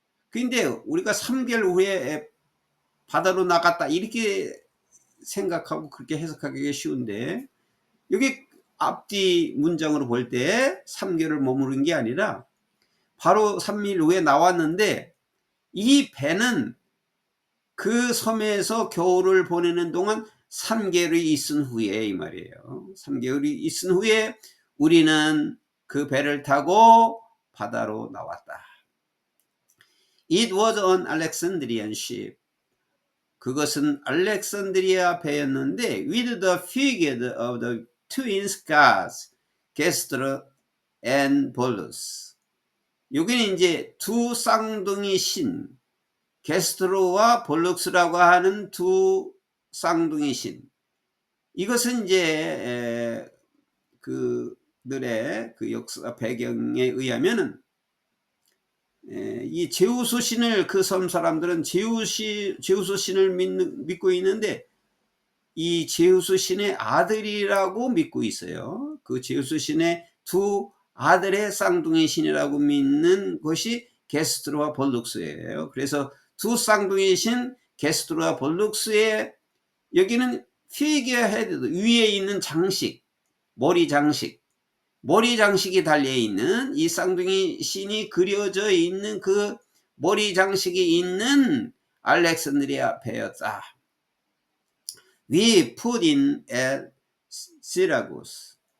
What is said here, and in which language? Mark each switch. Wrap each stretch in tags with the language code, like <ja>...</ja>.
<ko>근데 우리가 3개월 후에 바다로 나갔다 이렇게 생각하고 그렇게 해석하기가 쉬운데 여기 앞뒤 문장으로 볼 때 3개월을 머무른 게 아니라 바로 3일 후에 나왔는데 이 배는 그 섬에서 겨울을 보내는 동안 3개월이 있은 후에 이 말이에요. 3개월이 있은 후에 우리는 그 배를 타고 바다로 나왔다.</ko> <en>It was an Alexandrian ship.</en> <ko>그것은 알렉산드리아 배였는데</ko> <en>with the figure of the twins gods, 게스트로 and 볼루스.</en> <ko>여기는 이제 두 쌍둥이 신, 게스트로와 볼룩스라고 하는 두 쌍둥이 신. 이것은 이제 그들의 그 역사 배경에 의하면은 이 제우스 신을 그 섬 사람들은 제우스 신을 믿고 있는데 이 제우스 신의 아들이라고 믿고 있어요. 그 제우스 신의 두 아들의 쌍둥이 신이라고 믿는 것이 게스트로와 볼룩스예요. 그래서 두 쌍둥이 신 게스트로와 볼룩스의 여기는 피겨 헤드 위에 있는 장식, 머리 장식이 달려있는 이 쌍둥이 신이 그려져 있는 그 머리 장식이 있는 알렉산드리아 배였다.</ko> <en>We put in at 시라구스.</en>